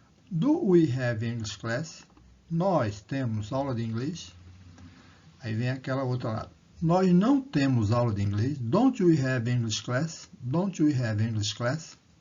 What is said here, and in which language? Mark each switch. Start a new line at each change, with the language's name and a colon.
English: Do we have English class?
Portuguese: Nós temos aula de inglês. Aí vem aquela outra lá. Nós não temos aula de inglês.
English: Don't we have English class? Don't we have English class?